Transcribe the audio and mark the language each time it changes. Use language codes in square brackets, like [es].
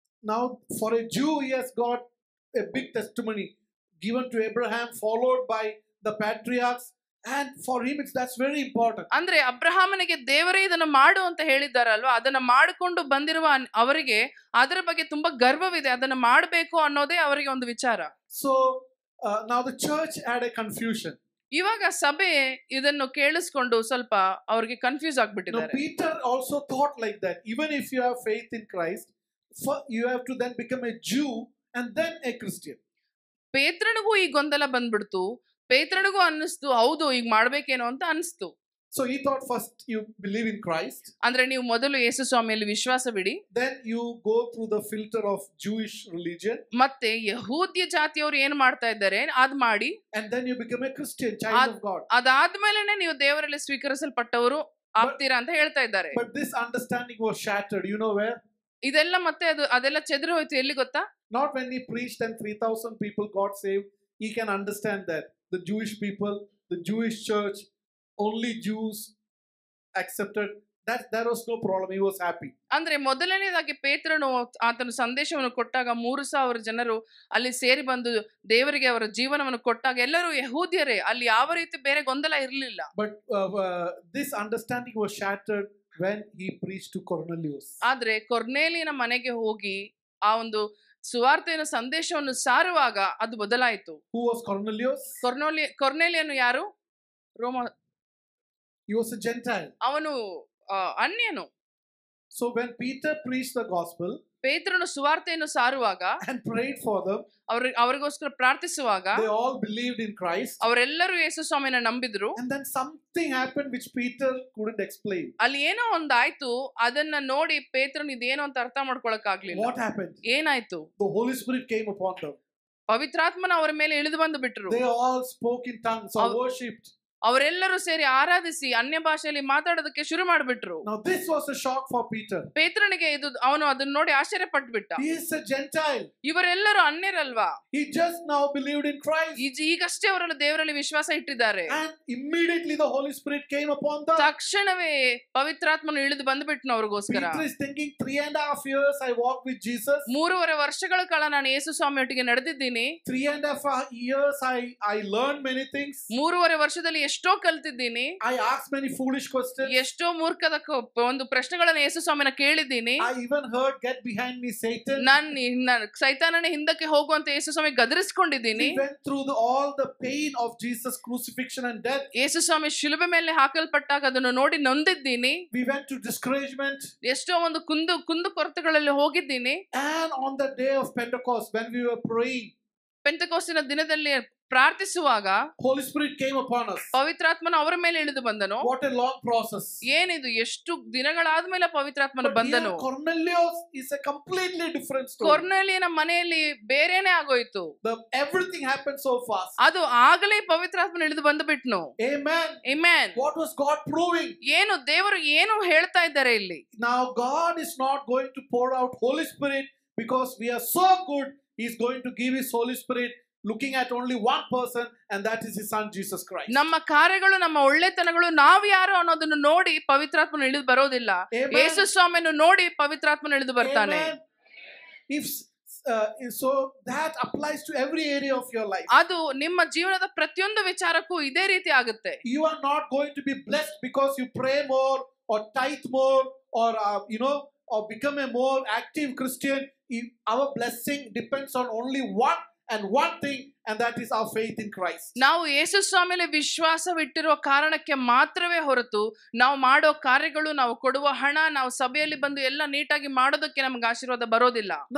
[en] Now for a Jew, he has got a big testimony given to Abraham, followed by the patriarchs, and for him that's very important. [kn] ಅಂದ್ರೆ ಅಬ್ರಹಾಮನಿಗೆ ದೇವರೇ ಇದನ್ನು ಮಾಡು ಅಂತ ಹೇಳಿದ್ದಾರಲ್ವಾ, ಅದನ್ನ ಮಾಡಿಕೊಂಡು ಬಂದಿರುವ ಅವರಿಗೆ ಅದರ ಬಗ್ಗೆ ತುಂಬಾ ಗರ್ವವಿದೆ, ಅದನ್ನ ಮಾಡಬೇಕು ಅನ್ನೋದೇ ಅವರಿಗೆ ಒಂದು ವಿಚಾರ. [en] So now the church had a confusion. [kn] ಇವಾಗ ಸಭೆ ಇದನ್ನು ಕೇಳಿಸ್ಕೊಂಡು ಸ್ವಲ್ಪ ಅವರಿಗೆ confuse ಆಗ್ಬಿಟ್ಟಿದ್ದಾರೆ. [en] Peter also thought like that. Even if you have faith in Christ, you have to then become a Jew and then a Christian. [kn] ಪೇತ್ರನಿಗೂ ಈ ಗೊಂದಲ ಬಂದ್ಬಿಡ್ತು. ಪೇತ್ರನಿಗೂ ಅನ್ನಿಸ್ತು, ಹೌದು ಈಗ ಮಾಡ್ಬೇಕೇನೋ ಅಂತ ಅನಿಸ್ತು. [en] So he thought first you believe in Christ. [kn] ಅಂದ್ರೆ ನೀವು ಮೊದಲು ಯೇಸು ಸ್ವಾಮಿಯಲ್ಲಿ ವಿಶ್ವಾಸವಿಡಿ. [en] Then you go through the filter of Jewish religion. [kn] ಮತ್ತೆ ಯಹೂದ್ಯ ಜಾತಿಯವರು ಏನು ಮಾಡ್ತಾ ಇದ್ದಾರೆ ಅದ್ ಮಾಡಿ. [en] And then you become a Christian, child of God. [kn] ಅದಾದ್ಮೇಲೆನೇ ನೀವು ದೇವರಲ್ಲಿ ಸ್ವೀಕರಿಸಲ್ಪಟ್ಟವರು ಆಗ್ತೀರಾ ಅಂತ ಹೇಳ್ತಾ ಇದ್ದಾರೆ. [en] But this understanding was shattered. You know where? [kn] ಇದೆಲ್ಲ ಮತ್ತೆ ಅದೆಲ್ಲ ಚೆದರಿ ಹೋಯ್ತು ಎಲ್ಲಿ ಗೊತ್ತಾ? [en] Not when he preached and 3,000 people got saved. He can understand that the Jewish people, the Jewish church, only Jews accepted. That there was no problem. He was happy. [kn] ಅಂದ್ರೆ ಮೊದಲನೇದಾಗಿ ಪೇತ್ರನು ಆತನ ಸಂದೇಶವನ್ನು ಕೊಟ್ಟಾಗ 3,000 ಜನರು ಅಲ್ಲಿ ಸೇರಿ ಬಂದು ದೇವರಿಗೆ ಅವರ ಜೀವನವನ್ನು ಕೊಟ್ಟಾಗ ಎಲ್ಲರೂ ಯಹೂದ್ಯರೇ, ಅಲ್ಲಿ ಯಾವ ರೀತಿ ಬೇರೆ ಗೊಂದಲ ಇರಲಿಲ್ಲ. [en] But this understanding was shattered when he preached to Cornelius. [kn] ಆದ್ರೆ ಕೊರ್ನೇಲಿಯನ ಮನೆಗೆ ಹೋಗಿ ಆ ಒಂದು ಸುವಾರ್ತೆಯ ಸಂದೇಶವನ್ನು ಸಾರುವಾಗ ಅದು ಬದಲಾಯಿತು. [en] Who was Cornelius? [kn] ಕೊರ್ನೇಲಿಯನು ಯಾರು? [en] He was a Gentile. [kn] ಅವನು ಅನ್ಯನು. [en] So when Peter preached the gospel, [kn] ಪೇತ್ರನು ಸುವಾರ್ತೆಯನ್ನು ಸಾರುವಾಗ [en] and prayed for them, [kn] ಅವರಿಗೋಸ್ಕರ ಪ್ರಾರ್ಥಿಸುವಾಗ [en] they all believed in Christ. [kn] ಅವರೆಲ್ಲರೂ ಯೇಸು ಸ್ವಾಮಿನ ನಂಬಿದ್ರು. [en] And then something happened which Peter couldn't explain. [kn] ಅಲ್ಲಿ ಏನೋ ಒಂದಾಯ್ತು, ಅದನ್ನ ನೋಡಿ ಪೇತ್ರನು ಇದೇನೋ ಅಂತ ಅರ್ಥ ಮಾಡ್ಕೊಳ್ಳೋಕೆ ಆಗಲಿಲ್ಲ. [en] What happened? [kn] ಏನಾಯ್ತು? [en] The Holy Spirit came upon them. [kn] ಪವಿತ್ರಾತ್ಮನ ಅವರ ಮೇಲೆ ಇಳಿದು ಬಂದು ಬಿಟ್ರು. [en] They all spoke in tongues or worshipped. [kn] ಅವರೆಲ್ಲರೂ ಸೇರಿ ಆರಾಧಿಸಿ ಅನ್ಯ ಭಾಷೆಯಲ್ಲಿ ಮಾತಾಡೋದಕ್ಕೆ ಶುರು ಮಾಡಿಬಿಟ್ರು. [en] Now this was a shock for Peter. [kn] ಪೇತ್ರನಿಗೆ ಇದು ಅವನು ಅದನ್ನ ನೋಡಿ ಆಶ್ಚರ್ಯ ಪಟ್ಟುಬಿಟ್ಟ. [en] He is a Gentile. [kn] ಇವರೆಲ್ಲರೂ ಅನ್ಯರಲ್ವಾ? [en] He just now believed in Christ. [kn] ಈಗಷ್ಟೇ ಅವರಲ್ಲಿ ದೇವರಲ್ಲಿ ವಿಶ್ವಾಸ ಇಟ್ಟಿದ್ದಾರೆ. [en] And immediately the Holy Spirit came upon them. [kn] ತಕ್ಷಣವೇ ಪವಿತ್ರಾತ್ಮನು ಇಳಿದು ಬಂದುಬಿಟ್ನು ಅವರಿಗೋಸ್ಕರ. [en] Peter is thinking 3.5 years I walked with Jesus. [kn] 3.5 ವರ್ಷಗಳ ಕಾಲ ನಾನು ಯೇಸು ಸ್ವಾಮಿಯೊಟ್ಟಿಗೆ ನಡೆದಿದ್ದೀನಿ. [en] 3.5 years I learned many things. [kn] 3.5 ವರ್ಷದಲ್ಲಿ ಎಷ್ಟೋ ಕಲ್ತಿದ್ದೀನಿ. [en] I asked many foolish questions. [kn] ಎಷ್ಟೋ ಮೂರ್ಖದ ಒಂದು ಪ್ರಶ್ನೆಗಳನ್ನು ಯೇಸು ಸ್ವಾಮಿನ ಕೇಳಿದ್ದೀನಿ. [en] I even heard get behind me Satan. [kn] ನಾನು ಸೈತಾನನ ಹಿಂದಕ್ಕೆ ಹೋಗು ಅಂತ ಯೇಸು ಸ್ವಾಮಿ ಗದರಿಸಿಕೊಂಡಿದ್ದೀನಿ. [en] We went through all the pain of Jesus crucifixion and death. [kn] ಯೇಸು ಸ್ವಾಮಿ ಶಿಲುಬೆ ಮೇಲೆ ಹಾಕಲ್ಪಟ್ಟಾಗ ಅದನ್ನು ನೋಡಿ ನೊಂದಿದ್ದೀನಿ. [en] We went to discouragement. [kn] ಎಷ್ಟೋ ಒಂದು ಕುಂದು ಕೊರತೆಗಳಲ್ಲಿ ಹೋಗಿದ್ದೀನಿ. [en] And on the day of Pentecost when we were praying, [kn] ಪೆಂತೆಕೋಸ್ತಿನ ದಿನದಲ್ಲಿ ಪ್ರಾರ್ಥಿಸುವಾಗ [en] Holy Spirit came upon us. [kn] ಪವಿತ್ರಾತ್ಮನು ಅವರ ಮೇಲೆ ಇಳಿದು ಬಂದನು. [en] What a long process. [kn] ಏನಿದು ಎಷ್ಟು ದಿನಗಳಾದ ಮೇಲೆ ಪವಿತ್ರಾತ್ಮನು ಬಂದನು. [en] Cornelius is a completely different story. [kn] ಕೊರ್ನೇಲಿಯನ ಮನೆಯಲ್ಲಿ ಬೇರೆನೇ ಆಗೋಯ್ತು. [en] Everything happened so fast. [kn] ಅದು ಆಗಲೇ ಪವಿತ್ರಾತ್ಮನು ಇಳಿದು ಬಂದು ಬಿಟ್ನು. [en] Amen. Amen. What was God proving? [kn] ಏನು ದೇವರು ಏನು ಹೇಳ್ತಾ ಇದ್ದಾರೆ ಇಲ್ಲಿ? [en] Now God is not going to pour out Holy Spirit because we are so good. He is going to give his Holy Spirit looking at only one person, and that is his son Jesus Christ. [kn] ನಮ್ಮ ಕಾರ್ಯಗಳು ನಮ್ಮ ಒಳ್ಳೆತನಗಳು ನಾವು ಯಾರು ಅನ್ನೋದನ್ನು ನೋಡಿ ಪವಿತ್ರಾತ್ಮನು ಇಳಿದು ಬರೋದಿಲ್ಲ. ಯೇಸು ಸ್ವಾಮಿಯನ್ನು ನೋಡಿ ಪವಿತ್ರಾತ್ಮನು ಇಳಿದು ಬರ್ತಾನೆ. [en] If so that applies to every area of your life. [kn] ಅದು ನಿಮ್ಮ ಜೀವನದ ಪ್ರತಿಯೊಂದು ವಿಚಾರಕ್ಕೂ ಇದೇ ರೀತಿ ಆಗುತ್ತೆ. [en] You are not going to be blessed because you pray more or tithe more or or become a more active Christian. Our blessing depends on only one thing, and that is our faith in Christ. [kn] ನಾವು ಯೇಸು ಸ್ವಾಮಿಯಲ್ಲಿ ವಿಶ್ವಾಸವಿಟ್ಟಿರುವ ಕಾರಣಕ್ಕೆ ಮಾತ್ರವೇ ಹೊರತು ನಾವು ಮಾಡೋ ಕಾರ್ಯಗಳು, ನಾವು ಕೊಡುವ ಹಣ, ನಾವು ಸಭೆಯಲ್ಲಿ ಬಂದು ಎಲ್ಲ ನೀಟಾಗಿ ಮಾಡೋದಕ್ಕೆ ನಮಗೆ ಆಶೀರ್ವಾದ ಬರೋದಿಲ್ಲ.